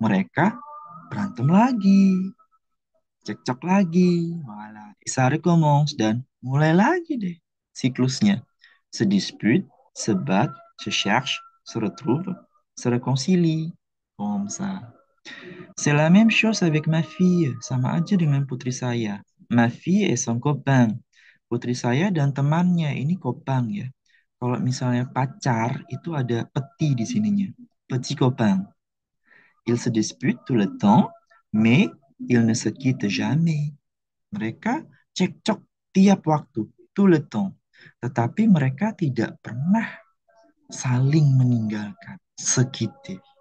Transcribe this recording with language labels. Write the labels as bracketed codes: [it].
[id] Mereka berantem lagi, cekcok lagi, malah [fr] ça recommence [id] dan mulai lagi deh siklusnya. [fr] Se dispute, se bat, se cherche, se retrouve, se réconcilie. Comme ça. C'est la même chose avec ma fille. [id] Sama aja dengan putri saya. [fr] Ma fille et son copain. [id] Putri saya dan temannya ini kopang ya. Kalau misalnya pacar itu ada peti di sininya. [fr] Petit copain. Ils se disputent tout le temps, mais ils ne se quittent jamais. [id] Mereka cekcok tiap waktu, [fr] tout le temps. [id] Tetapi mereka tidak pernah saling meninggalkan, sekite.